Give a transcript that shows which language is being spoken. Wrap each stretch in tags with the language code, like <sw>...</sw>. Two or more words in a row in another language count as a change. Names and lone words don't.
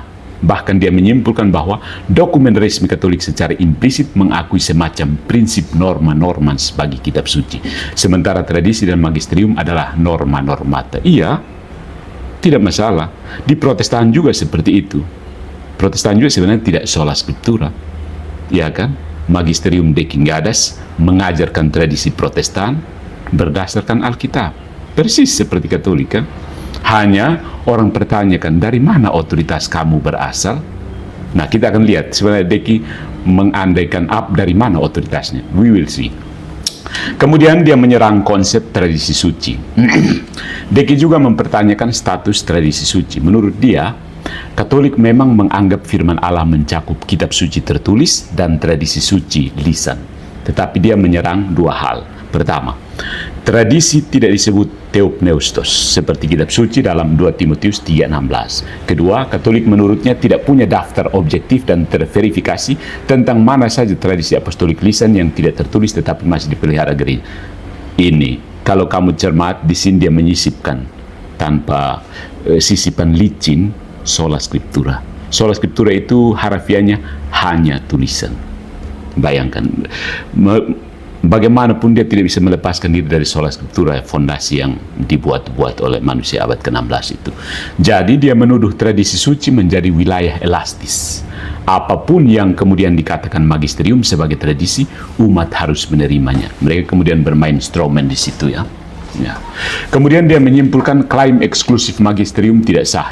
<id>Bahkan dia menyimpulkan bahwa dokumen resmi Katolik secara implisit mengakui semacam prinsip norma-norma bagi kitab suci. Sementara tradisi dan magisterium adalah norma-normata. Iya, tidak masalah. Di Protestan juga seperti itu. Protestan juga sebenarnya tidak</id> <la>sola scriptura,</la> <id>ya kan? Magisterium De Quingadas mengajarkan tradisi Protestan berdasarkan Alkitab. Persis seperti Katolik kan? Hanya orang pertanyakan, dari mana otoritas kamu berasal? Nah, kita akan lihat sebenarnya Deki mengandaikan dari mana otoritasnya.</id> <en>We will see.</en> <id>Kemudian dia menyerang konsep tradisi suci. Deki juga mempertanyakan status tradisi suci. Menurut dia, Katolik memang menganggap firman Allah mencakup kitab suci tertulis dan tradisi suci lisan. Tetapi dia menyerang dua hal. Pertama, tradisi tidak disebut theopneustos seperti kitab suci dalam 2 Timotius 3:16. Kedua, Katolik menurutnya tidak punya daftar objektif dan terverifikasi tentang mana saja tradisi apostolik lisan yang tidak tertulis tetapi masih dipelihara gereja. Ini, kalau kamu cermat, di sini dia menyisipkan tanpa sisipan licin</id> <la>sola scriptura. Sola scriptura</la> <id>itu harafiahnya hanya tulisan. Bayangkan, bagaimanapun dia tidak bisa melepaskan diri dari</id> <la>sola scriptura,</la> <id>fondasi yang dibuat-buat oleh manusia abad ke-16 itu. Jadi dia menuduh tradisi suci menjadi wilayah elastis. Apapun yang kemudian dikatakan magisterium sebagai tradisi, umat harus menerimanya. Mereka kemudian bermain strawman di situ ya. Kemudian dia menyimpulkan klaim eksklusif magisterium tidak sah.</id>